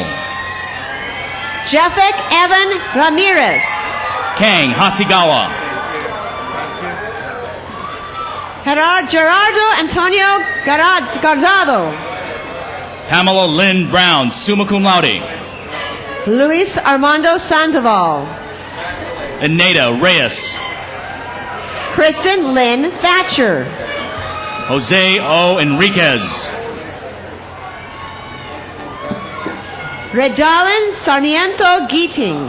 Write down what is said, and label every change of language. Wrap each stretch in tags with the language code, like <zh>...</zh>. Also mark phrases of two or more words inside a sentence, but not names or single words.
<en>Jeffek Evan Ramirez. Kang Hasigawa. Gerardo Antonio Guardado. Pamela Lynn Brown,</en> <la>summa cum laude.</la> <en>Luis Armando Sandoval. Ineda Reyes. Kristen Lynn Thatcher. Jose O. Enriquez. Redalyn Sarmiento Geeting.</en>